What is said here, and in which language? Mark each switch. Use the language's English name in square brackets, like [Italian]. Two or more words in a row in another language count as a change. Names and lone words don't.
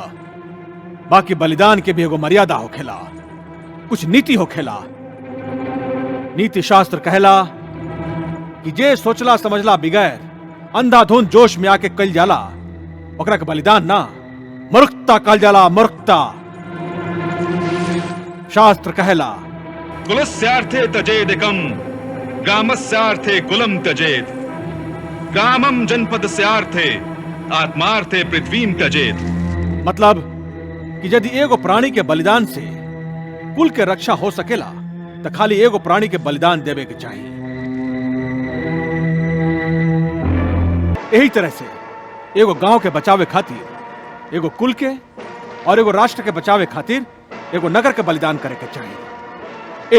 [Bhojpuri] बाकी बलिदान के भी एगो मर्यादा होखेला, कुछ नीति होखेला। नीति शास्त्र कहला कि जे सोचला समझला बिगैर अंधाधुंध जोश में आके कल जाला, ओकरा के बलिदान ना मूर्खता कल जाला। मूर्खता। शास्त्र कहला [Sanskrit] कुलस्यार्थे तजेदिकम ग्रामस्यार्थे कुलम त्यजेत ग्रामम जनपदस्यार्थे आत्मार्थे पृथ्वीम त्यजेत। [Bhojpuri] मतलब कि यदि एगो प्राणी के बलिदान से कुल के रक्षा हो सकेला तो खाली एगो प्राणी के बलिदान देवे के चाहिए। यही तरह से एगो गांव के बचावे खातिर एगो कुल के और एगो राष्ट्र के बचावे खातिर एगो नगर के बलिदान करे के चाहिए।